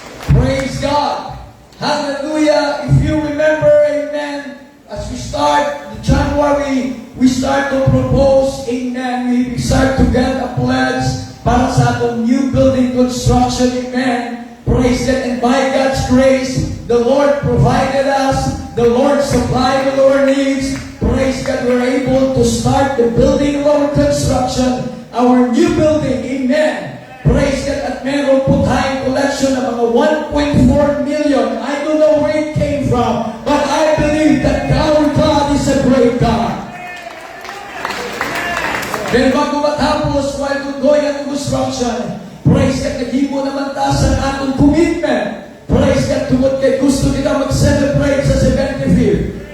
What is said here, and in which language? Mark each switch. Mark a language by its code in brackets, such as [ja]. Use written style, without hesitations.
[en] Praise God. Hallelujah. If you remember, amen, as we start the January, we start to propose, amen, we start to get a pledge [ceb] para sa atong [en] new building construction, amen. Praise God. And by God's grace, the Lord provided us, the Lord supplied all our needs. Praise God, we're able to start the building of our construction our new building. Amen. Praise God. [tl] At meron po tayong collection ng mga 1.4 million. [en] I don't know where it came from, but I believe that our God is a great God. [ceb] Then bago matapos, [en] while going on construction, [ceb] praise God, naghimo naman ta sa atong commitment. [en] Praise God, [ceb] tungod kay gusto nila mag-celebrate sa 75th.